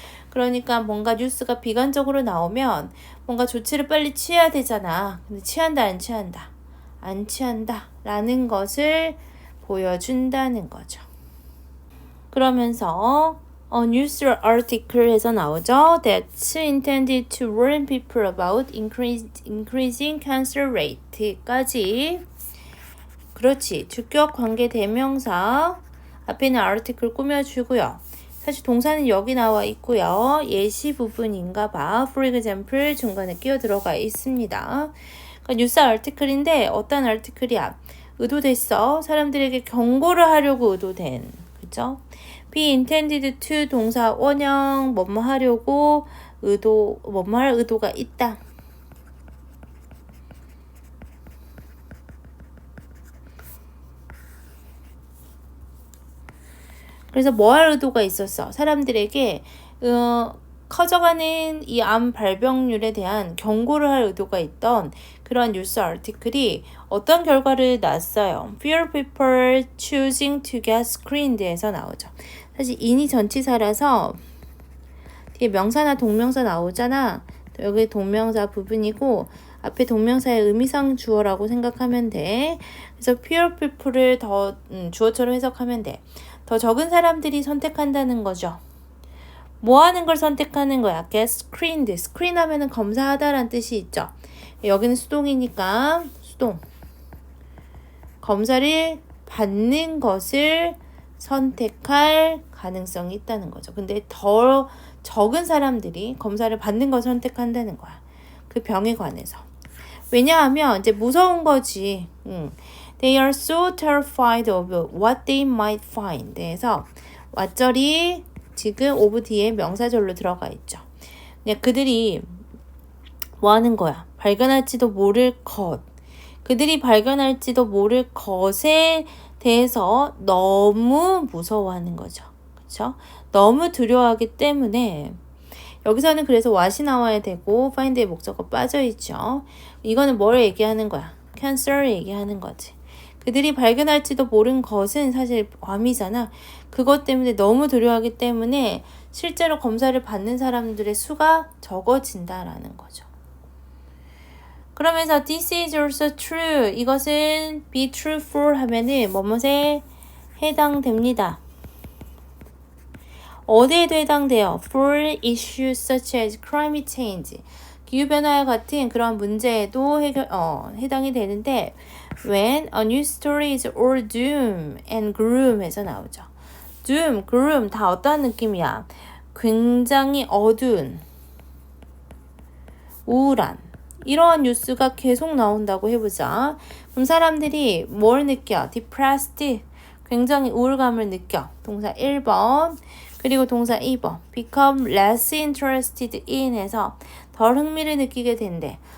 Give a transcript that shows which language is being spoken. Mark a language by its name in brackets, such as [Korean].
[Korean] 그러니까 뭔가 뉴스가 비관적으로 나오면 뭔가 조치를 빨리 취해야 되잖아. 근데 취한다 안 취한다? 안 취한다 라는 것을 보여준다는 거죠. 그러면서 [English] news article [Korean] 에서 나오죠. [English] That's intended to warn people about increasing cancer rate까지. [Korean] 그렇지. 주격 관계 대명사 앞에는 article 꾸며주고요. 사실 동사는 여기 나와 있고요. 예시 부분인가 봐. For example 중간에 끼어 들어가 있습니다. 그러니까 뉴스 article인데 어떤 article이야? 의도됐어. 사람들에게 경고를 하려고 의도된. 그죠? [English] be intended to [Korean] 동사 원형 뭐뭐 하려고 뭐뭐 할 의도가 있다. 그래서 뭐 할 의도가 있었어? 사람들에게 커져가는 이 암 발병률에 대한 경고를 할 의도가 있던 그런 뉴스 아티클이 어떤 결과를 낳았어요. [English] Fewer people choosing to get screened에서 나오죠. [Korean] 사실 인이 전치사라서 뒤에 명사나 동명사 나오잖아. 여기 동명사 부분이고 앞에 동명사의 의미상 주어라고 생각하면 돼. 그래서 [English] fewer people [Korean] 을 더 주어처럼 해석하면 돼. 더 적은 사람들이 선택한다는 거죠. 뭐 하는 걸 선택하는 거야? [English] get screened. [Korean] screen 하면은 검사하다라는 뜻이 있죠. 여기는 수동이니까 수동. 검사를 받는 것을 선택할 가능성이 있다는 거죠. 근데 더 적은 사람들이 검사를 받는 것을 선택한다는 거야. 그 병에 관해서. 왜냐하면 이제 무서운 거지. [English] They are so terrified of what they might find. [Korean] 그래서 왓절이 지금 of 뒤에 명사절로 들어가 있죠. 그들이 뭐 하는 거야? 발견할지도 모를 것. 그들이 발견할지도 모를 것에 대해서 너무 무서워하는 거죠. 그렇죠? 너무 두려워하기 때문에 여기서는 그래서 what이 나와야 되고 find의 목적어가 빠져있죠. 이거는 뭘 얘기하는 거야? cancer를 얘기하는 거지. 그들이 발견할지도 모른 것은 사실 괌이잖아. 그것 때문에 너무 두려워하기 때문에 실제로 검사를 받는 사람들의 수가 적어진다라는 거죠. 그러면서 [English] this is also true. [Korean] 이것은 [English] be true for [Korean] 하면은 뭐뭐에 해당됩니다. 어디에도 해당돼요? [English] For issues such as climate change. [Korean] 기후변화와 같은 그런 문제에도 해당이 되는데 [English] when a new story is all doom and gloom [Korean] 해서 나오죠. doom, gloom 다 어떤 느낌이야? 굉장히 어두운, 우울한 이러한 뉴스가 계속 나온다고 해보자. 그럼 사람들이 뭘 느껴? depressed, 굉장히 우울감을 느껴. 동사 1번 그리고 동사 2번 [English] become less interested in [Korean] 해서 덜 흥미를 느끼게 된대.